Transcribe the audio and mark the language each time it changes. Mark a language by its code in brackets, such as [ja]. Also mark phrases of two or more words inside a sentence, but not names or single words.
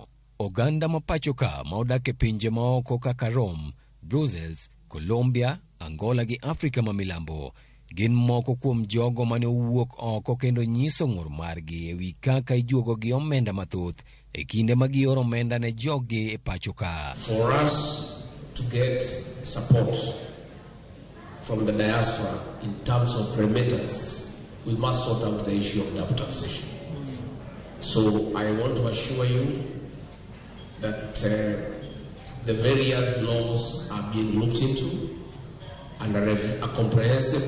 [luo] Oganda ma pacho ka ma odak e pinje maoko kaka Rome, Brussels, Colombia, Angola gi Afrika ma milambo gin moko kuom jogo mane owuok oko kendo nyiso ng'ur margi ewi kaka ijuogo gi omenda mathoth e kinde ma gioro omenda ne jogi e pacho ka. [en] For us to get support from the diaspora in terms of remittances, we must sort out the issue of double taxation. So I want to assure you that the various laws are being looked into, and a comprehensive